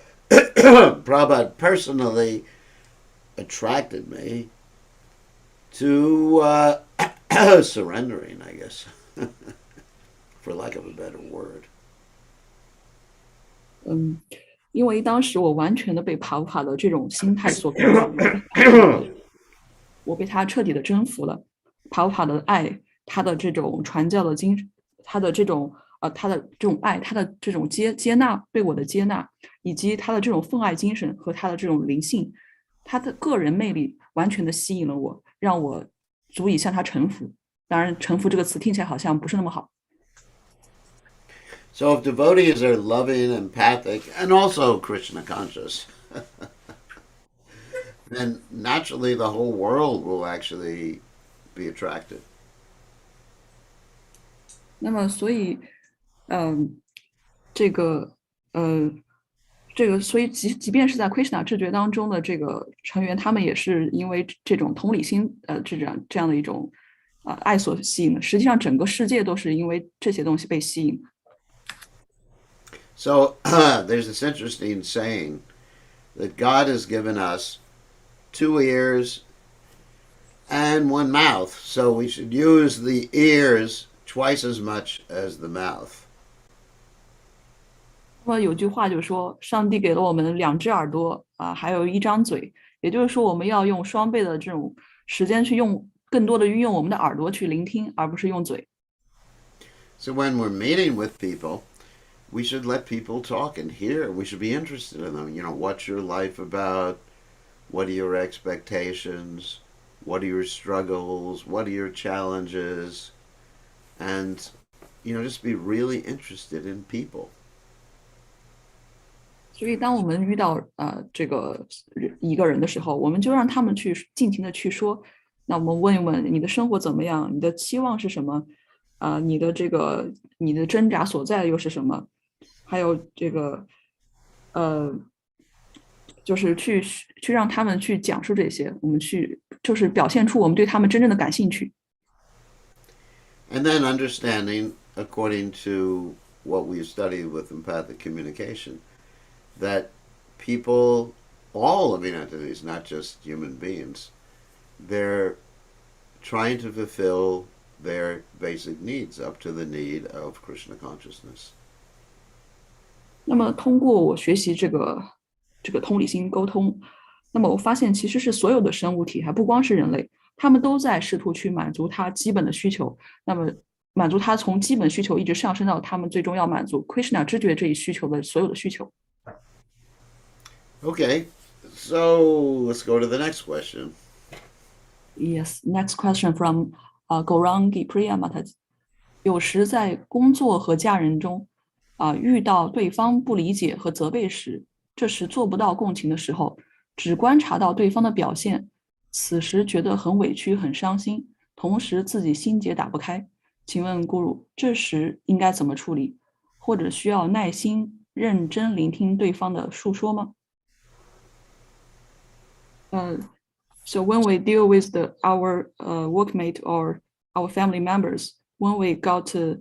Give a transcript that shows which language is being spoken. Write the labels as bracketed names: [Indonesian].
[English] Prabhupada personally attracted me to surrendering, I guess, for lack of a better word. [Chinese] 因为当时我完全的被帕布帕的这种心态所感染，我被他彻底的征服了。帕布帕的爱，他的这种传教的精神，他的这种爱，他的这种接纳，对我的接纳，以及他的这种奉爱精神和他的这种灵性，他的个人魅力完全的吸引了我，让我足以向他臣服。当然，臣服这个词听起来好像不是那么好。 [English] So if devotees are loving, empathic, and also Krishna conscious, then naturally the whole world will actually be attracted. [Chinese] 那么，所以，这个，所以即便是在 Krishna 知觉当中的这个成员，他们也是因为这种同理心，这样的一种爱所吸引的。实际上，整个世界都是因为这些东西被吸引。 [English] So there's this interesting saying that God has given us 2 ears and 1 mouth, so we should use the ears twice as much as the mouth. [Chinese] 那么有句话就说，上帝给了我们2只耳朵还有1张嘴，也就是说，我们要用双倍的这种时间去更多的运用我们的耳朵去聆听，而不是用嘴。 [English] So when we're meeting with people, we should let people talk and hear. We should be interested in them. What's your life about? What are your expectations? What are your struggles? What are your challenges? And, just be really interested in people. [Chinese] 所以，当我们遇到这个一个人的时候，我们就让他们去尽情的去说。那我们问一问你的生活怎么样？你的期望是什么？你的挣扎所在又是什么？还有这个就是去让他们去讲述这些，我们就是表现出我们对他们真正的感兴趣。 [English] And then understanding, according to what we've studied with empathic communication, that people, all living entities, not just human beings, they're trying to fulfill their basic needs up to the need of Krishna consciousness. [Chinese] 那么通过我学习这个同理心沟通，那么我发现其实是所有的生物体，还不光是人类，他们都在试图去满足他基本的需求。那么满足他从基本需求一直上升到他们最终要满足 Krishna 知觉这一需求的所有的需求。 [English] Okay, so let's go to the next question. Yes, next question from Gaurangi Priya Mataji. [Chinese] 有时在工作和家人中遇到对方不理解和责备时，这时做不到共情的时候，只观察到对方的表现，此时觉得很委屈很伤心，同时自己心结打不开。请问 Guru， 这时应该怎么处理？或者需要耐心认真聆听对方的述说吗？ [English] So when we deal with our workmate or our family members, when we got